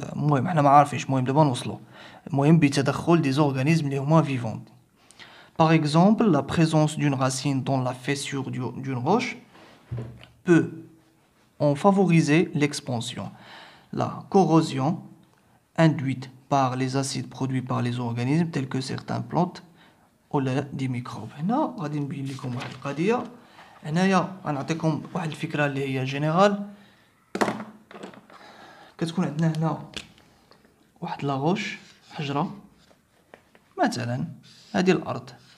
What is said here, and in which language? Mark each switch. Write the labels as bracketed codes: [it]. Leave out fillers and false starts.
[ar] المهم حنا ما عارفينش، المهم دابا نوصلوا. المهم بتدخل دي زورغانيزم اللي هما فيفون. [fr] Par exemple, la présence d'une racine dans la fissure d'une roche peut en favoriser l'expansion. La corrosion induite par les acides produits par les organismes tels que certaines plantes ou des microbes. [ar] هنا غادي نبين لكم واحد القضيه. هنايا غنعطيكم واحد الفكره اللي هي جينيرال. كتكون عندنا هنا واحد لاغوش، حجره مثلا، هذه الارض.